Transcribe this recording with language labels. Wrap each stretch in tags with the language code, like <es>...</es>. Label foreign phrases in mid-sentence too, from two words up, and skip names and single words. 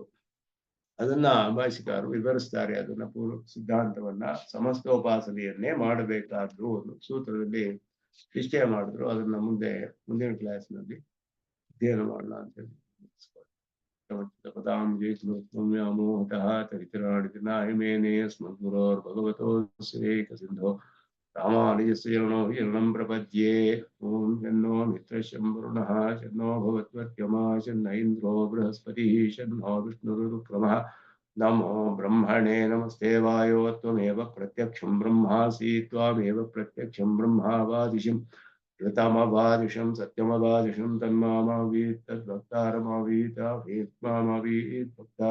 <kn>ಅದನ್ನ ಭಾಷಿಕಾರರು ವಿವರಿಸ್ತಾರೆ, ಅದನ್ನ ಪೂರ್ವ ಸಿದ್ಧಾಂತವನ್ನ ಸಮಸ್ತೋಪಾಸನೆಯನ್ನೇ ಮಾಡಬೇಕಾದ್ರು ಸೂತ್ರದಲ್ಲಿ ನಿಶ್ಚಯ ಮಾಡಿದ್ರು. ಅದನ್ನ ಮುಂದಿನ ಕ್ಲಾಸ್ನಲ್ಲಿ ಅಧ್ಯಯನ ಮಾಡೋಣ ಅಂತ ಹೇಳಿ</kn> <sa>ಪದಾಂಜೇಮೋಹತಃ ತರಿತರಾಣಿತಿನಾಹಿಮೇನೆ ಸ್ಮದ್ಗುರೋರ್ಭಗವತೋಸ್ಯೇಕ ಸಿಂಧೋ ರಾಮಾನುಜಸ್ಯ ಚರಣೋ ಶರಣಂ ಪ್ರಪದ್ಯೆ. ಓಂ ಶನ್ನೋ ಮಿತ್ರಶಂ ವರುಣಃ ಶನ್ನೋ ಭವತ್ವರ್ಯಮಾ ಶನ್ನ ಇಂದ್ರೋ ಬೃಹಸ್ಪತಿಃ ಶನ್ನೋ ವಿಷ್ಣುರುಕ್ರಮಃ. ನಮೋ ಬ್ರಹ್ಮಣೇ ನಮಸ್ತೆ ವಾಯೋ ತ್ವಮೇವ ಪ್ರತ್ಯಕ್ಷಂ ಬ್ರಹ್ಮಾಸಿ ತ್ವಮೇವ ಪ್ರತ್ಯಕ್ಷಂ ಬ್ರಹ್ಮಾವಾದಿಶಂ ಋತಮವಾದಿಶಂ ಸತ್ಯಮವಾದಿಶಂ ತನ್ಮಾಮವೀತ್ ತದ್ಭಕ್ತಾರಮವೀತ ವೇತ್ಮಾಮವೀತ್ ಭಕ್ತಾರಂ.</sa>